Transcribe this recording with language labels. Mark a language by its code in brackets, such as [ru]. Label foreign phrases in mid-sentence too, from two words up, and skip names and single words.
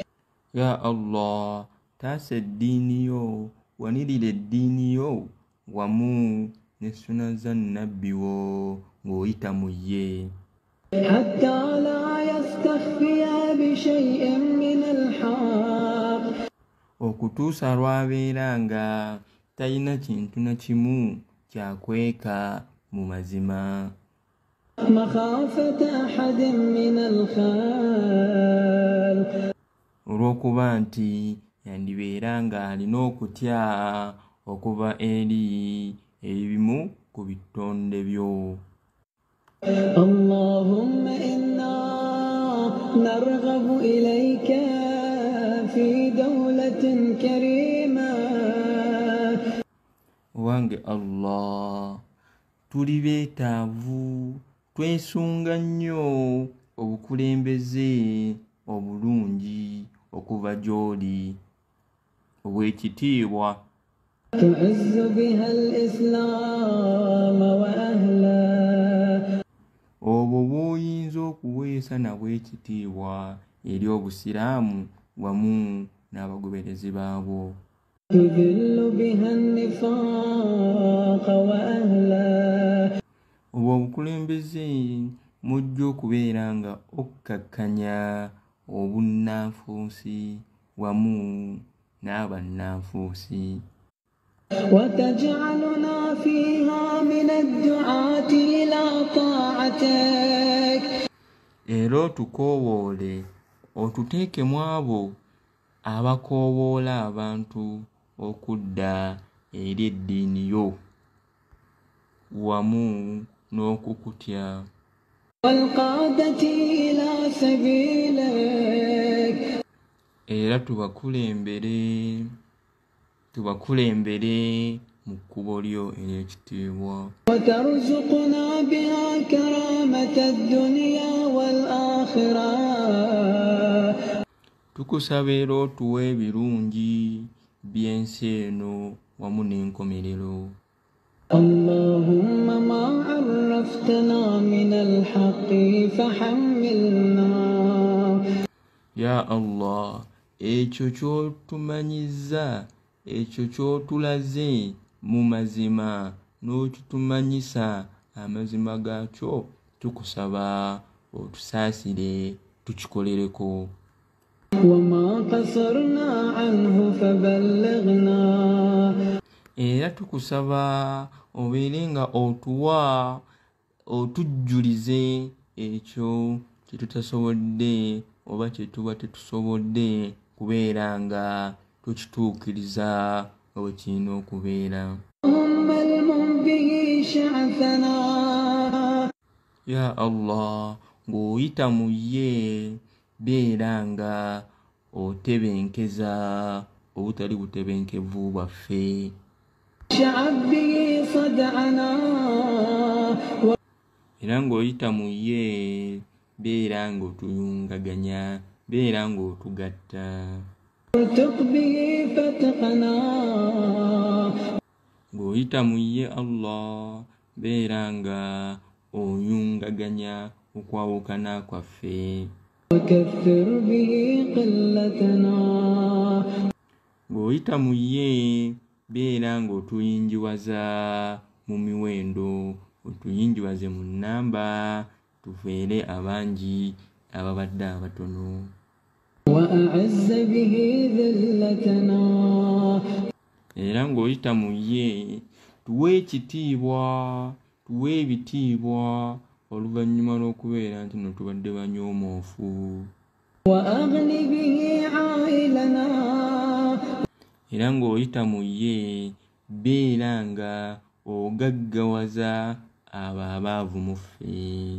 [ar] يا الله, [lg] taasa eddiini yo, wanirira eddiini yo wamu ne suna za nnabbi wo ng'oyita mu ye. [ar] حتى لا يستخفي بشيء من الحق. [lg] Okutuusa lw'abeera nga talina kintu na kimu kyakweka mu mazima. [ar] مخافة أحد من الخلق. [lg] Olw'okuba nti yandibeera ng'alina okutya okuva eri ebimu ku bitonde byo. [ar] اللهم إنا نرغب إليك في دولة كريمة. [lg] Wange Allah, tuli beetaavu, twesunga nnyo obukulembeze obulungi okuva gy'oli obw'ekitiibwa. [ar] تعز بها الإسلام وأهله [lg] obwo bw'oyinza okuweesa nabwo ekitiibwa eri obusiraamu wamu n'abagoberezi baabwo. [ar] تذل بها النفاق وأهله [lg] obwo obukulembeze mujja okubeera nga okkakkanya obunnanfuusi wamu n'abannanfuusi. [ar] وتجعلنا فيها من الدعاة إلى طاعتك [lg] era otukoowoole otuteeke mu abo abakoowoola abantu okudda eri eddiini yo wamu n'okukutya. [ar] والقادة إلى سبيلك [lg] era tubakulembere mu kkubo lyo ery'ekitiibwa. [ar] وترزقنا بها كرامة الدنيا والآخرة [lg] tukusaba era otuwe ebirungi by'ensi eno wamu n'enkomerero. [ar] اللهم ما عرفتنا من الحق فحملنا يا الله, [lg] ekyo ky'otumanyizza, ekyo ky'otulaze mu mazima n'okitumanyisa amazima gaakyo, tukusaba otusaasire tukikolereko. [ar] وما قصرنا عنه فبلغنا [lg] era tukusaba obeere nga otuwa otujjulize ekyo kye tutasobodde oba kye tuba tetusobodde kubeera nga tukituukiriza nga bwe kirina okubeera. [ar] اللهم المن به شعثنا يا الله, [lg] ng'oyita mu ye beera nga otebenkeza obutali butebenkevu bwaffe. [ar] شعب به صدعنا [lg] era ng'oyita mu ye beera ng'otuyungaganya, beera ng'otugatta. [ar] وارتق به فتقنا [lg] ng'oyita mu ye Allah beera nga oyungaganya okwawukana kwaffe. [ar] وكثر به قلتنا [lg] ng'oyita mu ye beera ng'otuyinjiwaza mu miwendo, otuyinjiwaze mu nnamba, tubeere abangi ababadde abatono. [ar] وأعز به ذلتنا [lg] era ng'oyita mu ye tuwe ekitiibwa, tuwe ebitiibwa oluvannyuma lw'okubeera nti no tubadde banyoomoofu. [ar] وأغن به عائلنا [lg] era ng'oyita mu ye beera nga ogaggawaza abo abaavu mu ffe.